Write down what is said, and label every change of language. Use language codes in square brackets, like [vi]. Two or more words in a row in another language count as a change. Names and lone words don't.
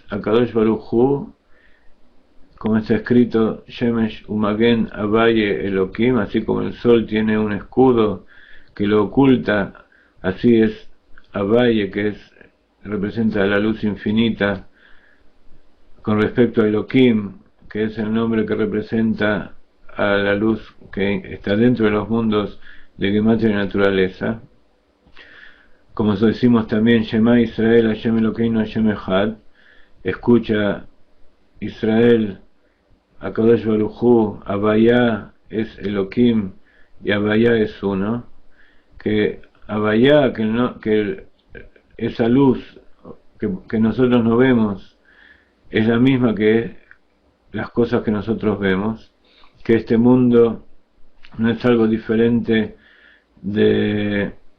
[he] הקדוש ברוך הוא, [es] como está escrito, [he] שמש ומגן הוויה אלוהים, [es] así como el sol tiene un escudo que lo oculta, así es Abaye, que representa la luz infinita, con respecto a Elohim, que es el nombre que representa a la luz que está dentro de los mundos de Gematria y naturaleza. Como decimos también, [he] שמע ישראל, השם אלוהינו, השם אחד, [es] escucha Israel, [he] הקדוש ברוך הוא, [es] Abaya es Elohim y Abaya es uno, que Abaya, que esa luz que nosotros no vemos, es la misma que las cosas que nosotros vemos, que este mundo no es algo diferente de